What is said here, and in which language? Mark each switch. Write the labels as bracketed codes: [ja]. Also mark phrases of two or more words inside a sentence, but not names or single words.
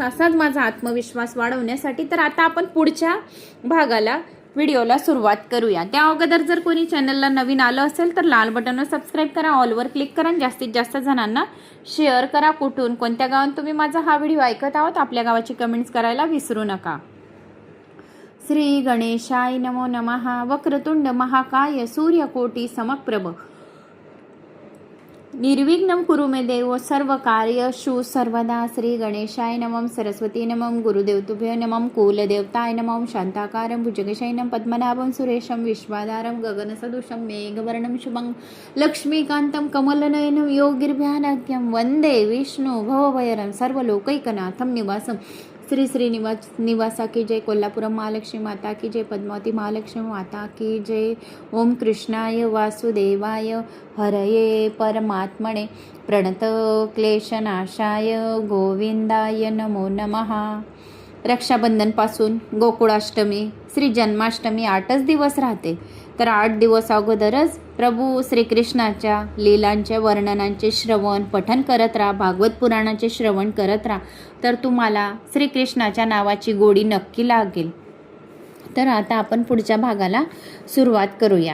[mr] असाच माझा आत्मविश्वास वाढवण्यासाठी तर आता आपण पुढच्या भागाला व्हिडिओला सुरुवात करूया। त्या अगोदर जर कोणी चॅनलला नवीन आलं असेल तर लाल बटनवर सबस्क्राईब करा, ऑलवर क्लिक करा, जास्तीत जास्त जणांना शेअर करा। कुठून कोणत्या गावात तुम्ही माझा हा व्हिडिओ ऐकत आहात आपल्या गावाची कमेंट्स करायला विसरू नका। [sa] श्री गणेशाय नमो नमः। वक्रतुंड महाकाय सूर्यकोटी समप्रभ निर्विघ्नं कुरु मे देव सर्व कार्येषु सर्वदा। श्री गणेशाय नमः। सरस्वती नमः। गुरुदेव तुभ्यो नमः। कुलदेवताय नमः। शांताकारं भुजगशयनं पद्मनाभं सुरेशं विश्वाधारं गगनसदृशं मेघवर्णं शुभं लक्ष्मीकान्तं कमलनयनं योगिर्भ्यानद्यं वन्दे विष्णु भवभयहरं सर्वलोकैकनाथं निवासं। [hi] श्री श्रीनिवास निवासा की जय। कोल्हापुरम महालक्ष्मी माता की जय। पद्मावती महालक्ष्मी माता की जय। [sa] ओम कृष्णाय वासुदेवाय हरये परमात्मने प्रणत क्लेशनाशाय गोविंदाय नमो नमः। [mr] रक्षाबंधन पासून गोकुळाष्टमी, श्री जन्माष्टमी 8च दिवस राहते। तर 8 दिवस अगोदरच प्रभू श्रीकृष्णाच्या लीलांच्या वर्णनांचे श्रवण पठन करत राहा, भागवत पुराणाचे श्रवण करत राहा, तर तुम्हाला श्रीकृष्णाच्या नावाची गोडी नक्की लागेल। तर आता आपण पुढच्या भागाला सुरुवात करूया।